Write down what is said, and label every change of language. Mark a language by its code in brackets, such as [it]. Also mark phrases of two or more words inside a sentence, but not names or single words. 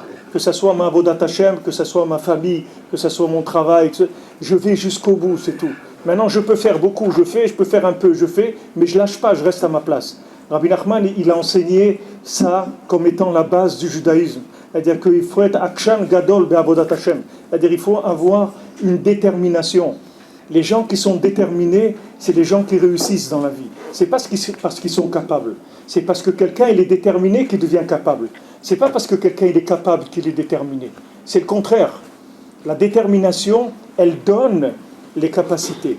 [fr] Que ce soit ma [he] עבודת השם, [fr] que ce soit ma famille, que ce soit mon travail, je vais jusqu'au bout, c'est tout. Maintenant, je peux faire beaucoup, je peux faire un peu, je fais, mais je lâche pas, je reste à ma place. Rabbi Nachman, il a enseigné ça comme étant la base du judaïsme. C'est-à-dire qu'il faut être [he] עקשן גדול בעבודת השם. [fr] C'est-à-dire qu'il faut avoir une détermination. Les gens qui sont déterminés, c'est les gens qui réussissent dans la vie. C'est pas parce qu'ils sont capables. C'est parce que quelqu'un il est déterminé qu'il devient capable. C'est pas parce que quelqu'un il est capable qu'il est déterminé. C'est le contraire. La détermination, elle donne les capacités.